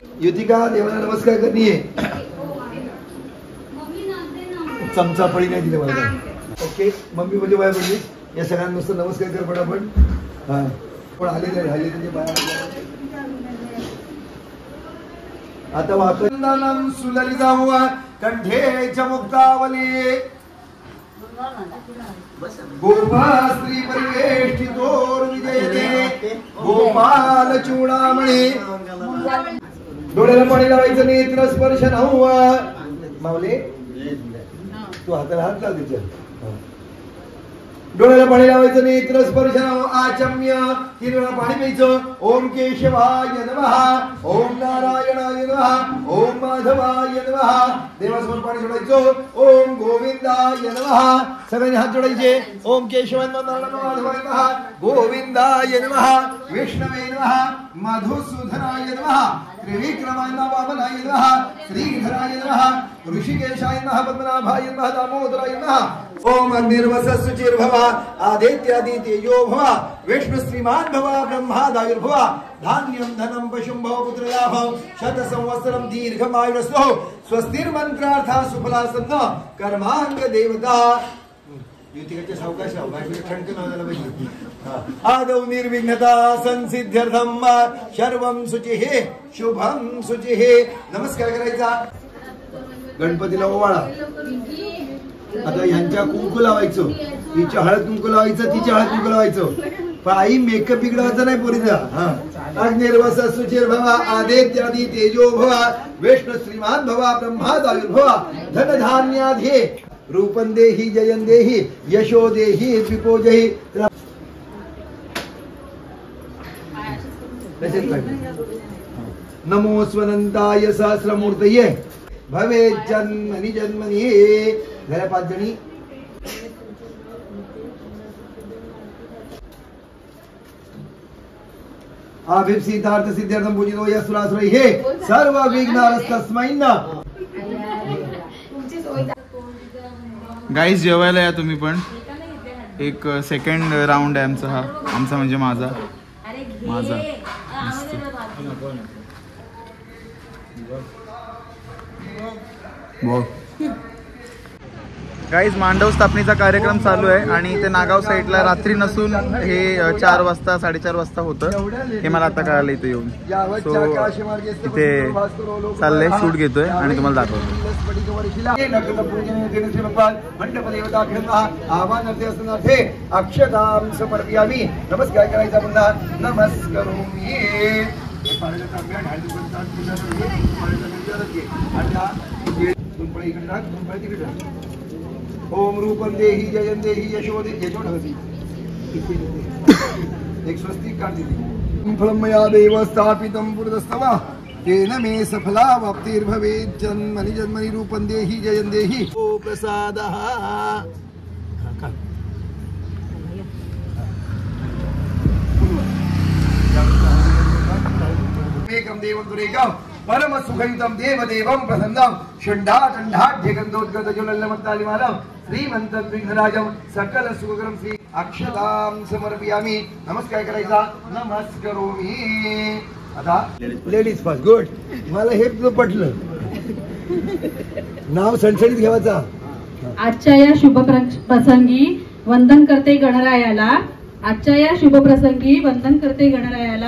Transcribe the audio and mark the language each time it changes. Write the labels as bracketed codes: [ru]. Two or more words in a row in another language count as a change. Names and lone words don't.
[mr] युतिका देवाला नमस्कार करणी आहे. चमचा फळी नाही दिली मला. ओके, मम्मी म्हणजे बाय बोलली. या सगळ्यांना नुसतं नमस्कार कर पटापट. हा पण आले नाही, आले म्हणजे बाय. [sa] आता वाकंदनम सुललितम कंठे च मुक्तावली गोपा स्त्री परिवेष्टितोर विजयते गोपाल चूडामणी. [mr] डोळ्याला पाणी लावायचं, नेत्र स्पर्श नव्वा. मावले तू हाताला हात लाव तिच्या. डोळ्याला पाणी लावायचं, [sa] नेत्र स्पर्श आचम्य. [mr] 3 वेळा पाणी प्यायचं. [sa] ओम केशवाय नमः, ओम नारायणाय नमः, ओम माधवाय नमः. [mr] देवासमोर पाणी सोडायचं. [sa] ओम गोविंदाय नमः. [mr] सगळ्यांनी हात जोडायचे. [sa] ओम केशवाय माधवाय नमः, गोविंदाय नमः, विष्णवे नमः, मधुसूदनाय नमः, त्रिविक्रमाय नमः, वामनाय नमः, श्रीधराय नमः, ऋषिकेशाय नमः, पद्मनाभाय नमः, दामोदराय नमः. ओम अग्निर्वसः शुचिर्भव, आदित्यादि तेजो भव, विष्णु श्रीमान भव, ब्रह्मादायुर्भव, धान्यं धनं पशुं भव, पुत्रया भव, शत संवत्सरं दीर्घमायुरस्तु. स्वस्तिर्मन्त्रार्था सुफलासन्न कर्मांग देवता. [mr] युतिकाच्या सावकाश ठणक नाव झालं पाहिजे. [sa] आदौ निर्विघ्नता संसिद्ध्यर्थम सर्वं शुचिः शुभं शुचिः. [mr] नमस्कार करायचा. गणपतीला ओवाळा. आता ह्यांच्या कुंकू लावायचं, हिच्या हळद कुंकू लावायचं, तिच्या हळद कुंकू लावायचं. पण आई मेकअप बिघडवायचा नाही पोरीचा. [sa] अग्निर्वस सुचिर्भव, आदित्यादि तेजो भव, विष्णु श्रीमान भव, ब्रह्मादायुर्भव, धन धान्याधे, रूपं देहि जयं देहि, यशो देहि विपो जहि. नमो स्वनंताय सहस्रमूर्तये भवे जन्मनि जन्मनि. [mr] झाल्या 5 जणी. [sa] अभिप्सितार्थ सिद्ध्यर्थम पूजितो यस्त्राश्रयः सर्व विघ्नास्तस्मै नमः. [mr] गाईज जेवायला या तुम्ही पण. एक [en] second round [mr] आहे आमचा हा. आमचा म्हणजे माझा. गाईज मांडव स्थापनेचा कार्यक्रम चालू आहे आणि इथे नागाव साईडला रात्री नसून हे 4 वाजता 4:30 वाजता होतं हे मला आता कळालं इथे येऊन. सो इथे चाललंय, शूट घेतोय आणि तुम्हाला दाखवतो. [sa] अक्षतां समर्पयामि. [mr] नमस्कार करायचा पुन्हा. [sa] नमस्करोमि. ओम रूपं देहि जयं देहि यशो देहि. [mr] यशो ढवसी एक स्वस्तिक काढ दिली. [sa] फलं मया देव स्थापितं पुरतस्तव तेन मे सफला वाप्तिर्भवेत् जन्मनि जन्मनि. रूपं देहि जयं देहि. ओ प्रसादः. एकं देवं दुरेकं परम सुखयुतम देवदेवम प्रसन्नम षण्डाटंडाढ्य गंधोद्गत ज्वलल्लमत्तालिमालम श्रीमंत विघ्नराजम सकल सुखकरम श्री अक्षतां समर्पयामि. [mr] नमस्कार करायचा. नमस्कारोमी. आता [en] ladies first. [mr] गुड. मला हे पटलं. नाव सणसणीत घेवायचा. आजच्या या शुभ प्रसंगी वंदन करते गणरायाला. आजच्या या शुभ प्रसंगी वंदन करते गणरायाला.